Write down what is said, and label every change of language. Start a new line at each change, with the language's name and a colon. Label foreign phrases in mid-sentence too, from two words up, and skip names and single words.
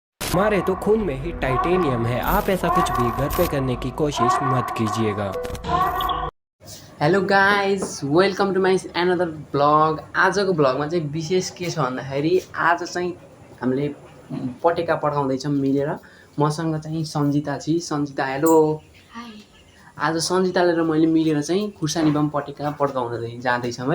Hindi: हमारे तो खून में ही टाइटेनियम है। आप ऐसा कुछ भी घर पे करने की कोशिश मत कीजिएगा।
English: Hello guys, welcome to my another blog.
Nepali: आजको ब्लगमा चाहिँ विशेष के छ भन्दाखेरि आज चाहिँ हामीले पटेका पड्काउँदैछौँ मिलेर। मसँग चाहिँ सन्जिता छ। सन्जिता हेलो। आज सन्जिताले र मैले मिलेर चाहिँ खुर्सानी बम पटेका पड्काउन जाँदैछौँ है।